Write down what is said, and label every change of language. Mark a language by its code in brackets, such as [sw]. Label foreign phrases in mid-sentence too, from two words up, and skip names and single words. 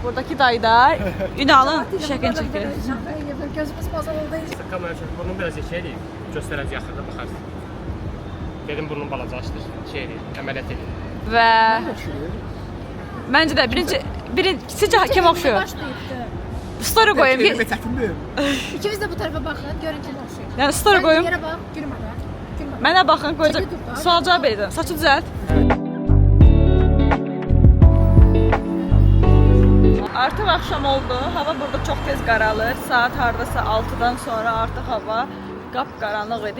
[az] Buradaki dayı da Ünal'ın şəkil çəkir. Gözümüz bazar oldu. Kamera çək, burnun biraz şey deyil. Göstərəcək yaxında baxarsın. Dedim burnun balacalaşdır. Şey deyil, əməliyyat edin. Və məncə də birinci sizcə kim oxşuyur? Story qoyum. [tr] İkimiz de bu tarafa bakın. [az] Görün kim oxşuyur. Yəni story qoyum. [tr] Yere bak. Gülmeden. Gülmeden. [az] Mənə baxın, qoyacaq. Çəkil dur da. Sual cavab edin. Saçı düzəlt. Artıq axşam oldu. Hava burada çox tez qaralır. Saat hardasa 6-dan sonra artıq hava qapqaranlıq idi.